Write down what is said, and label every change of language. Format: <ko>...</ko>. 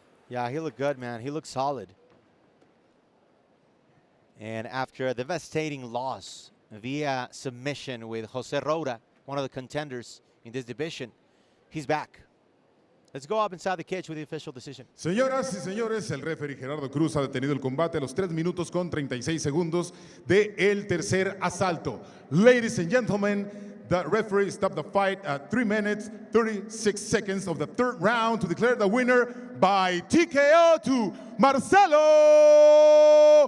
<en>Yeah, he looked good, man. He looked solid. And after a devastating loss via submission with Jose Roura, one of the contenders in this division, he's back. Let's go up inside the cage with the official decision.</en> <es>Señoras y señores, el referee Gerardo Cruz ha detenido el combate a los 3 minutos con 36 segundos de el tercer asalto.</es> <en>Ladies and gentlemen, the referee stopped the fight at 3 minutes, 36 seconds of the third round to declare the winner by TKO to Marcelo</en>